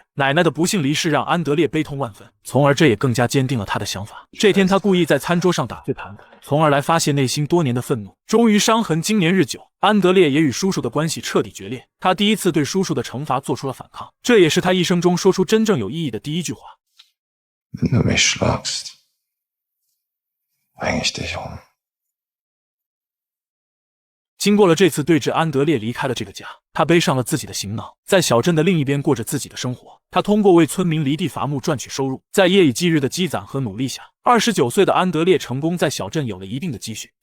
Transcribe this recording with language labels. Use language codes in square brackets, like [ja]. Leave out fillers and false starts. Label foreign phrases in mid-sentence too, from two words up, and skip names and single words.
[zh] 奶奶的不幸离世让安德烈悲痛万分，从而这也更加坚定了他的想法。这天他故意在餐桌上打碎盘子，从而来发泄内心多年的愤怒。终于伤痕经年日久，安德烈也与叔叔的关系彻底决裂。他第一次对叔叔的惩罚做出了反抗，这也是他一生中说出真正有意义的第一句话。 [de] Wenn du mich schlagst, bring ich dich um。 [zh] 经过了这次对峙，安德烈离开了这个家，他背上了自己的行囊，在小镇的另一边过着自己的生活。他通过为村民犁地伐木赚取收入，在夜以继日的积攒和努力下，29岁的安德烈成功在小镇有了一定的积蓄。